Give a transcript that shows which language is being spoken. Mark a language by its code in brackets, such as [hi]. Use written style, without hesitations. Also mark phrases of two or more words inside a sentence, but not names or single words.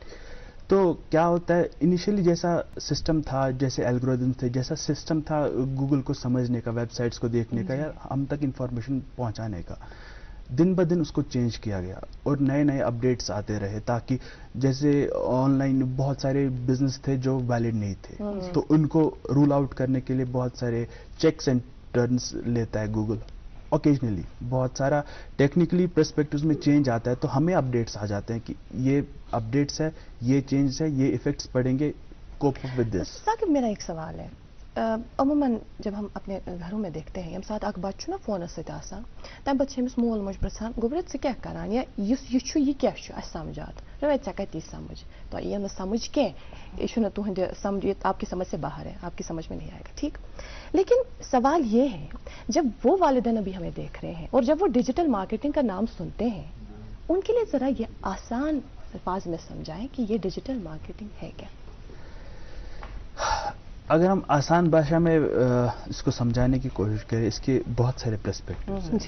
[ur] تو کیا ہوتا ہے, انیشیلی جیسا سسٹم تھا, جیسے الگوریدم تھے, جیسا سسٹم تھا گوگل کو سمجھنے کا, ویب سائٹس کو دیکھنے کا یا ہم تک انفارمیشن پہنچانے کا, دن بہ دن اس کو چینج کیا گیا اور نئے نئے اپڈیٹس آتے رہے, تاکہ جیسے آن لائن بہت سارے بزنس تھے جو ویلڈ نہیں تھے, تو ان کو [en] roll out [ur] کرنے کے لیے بہت سارے [en] checks and turns [ur] لیتا ہے گوگل. اوکیجنلی بہت سارا [en] technically perspectives [ur] میں چینج آتا ہے, تو ہمیں اپڈیٹس آ جاتے ہیں کہ یہ اپڈیٹس ہے, یہ چینج ہے, یہ ایفیکٹس پڑیں گے, [en] cope up with this. [ur] ساقب میرا ایک سوال ہے, عموماً جب ہم اپنے گھروں میں دیکھتے ہیں [ks] یم سات اک بچہ نا فونس ست آسان, تم پتہ چھِ أمِس مول موج پرژھان گوبرت ژٕ کیٛاہ کران یا یہِ چھُ یہِ کیٛاہ چھُ اَسہِ سمجھات رویت ژےٚ کَتہِ یی سمجھ, تۄہہِ یی نہٕ سمجھ کینٛہہ, یہ چھُنہٕ تُہنٛدِ سمجھ, [ur] یہ آپ کی سمجھ سے باہر ہے, آپ کی سمجھ میں نہیں آئے گا, [ks] ٹھیک. [ur] لیکن سوال یہ ہے, جب وہ والدین ابھی ہمیں دیکھ رہے ہیں اور جب وہ [en] digital marketing [ur] کا نام سنتے ہیں, ان کے لیے ذرا یہ آسان الفاظ میں سمجھائیں کہ یہ [en] digital marketing [ur] ہے کیا. اگر ہم آسان بھاشا میں اس کو سمجھانے کی کوشش کریں, اس کے بہت سارے پرسپیکٹوز ہیں.